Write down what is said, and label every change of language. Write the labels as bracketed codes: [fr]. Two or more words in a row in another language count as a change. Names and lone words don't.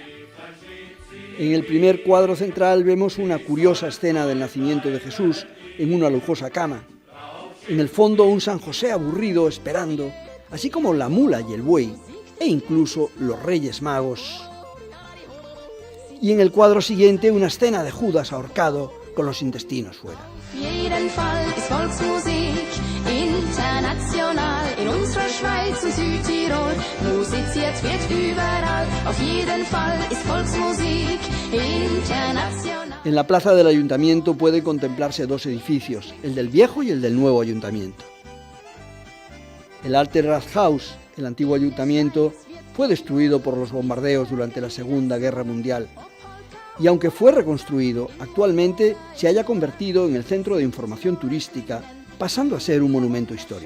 [es] En el primer cuadro central vemos una curiosa escena del nacimiento de Jesús en una lujosa cama. En el fondo un San José aburrido esperando, así como la mula y el buey, e incluso los Reyes Magos. Y en el cuadro siguiente una escena de Judas ahorcado con los intestinos fuera. [de] Jeden Fall ist Volksmusik, international, in unserer Schweiz und Südtirol, musiziert wird überall, auf jeden Fall ist Volksmusik, international. [es] En la plaza del ayuntamiento pueden contemplarse 2 edificios, el del viejo y el del nuevo ayuntamiento. El Alte Rathaus, el antiguo ayuntamiento, fue destruido por los bombardeos durante la Segunda Guerra Mundial, y aunque fue reconstruido, actualmente se haya convertido en el centro de información turística, pasando a ser un monumento histórico.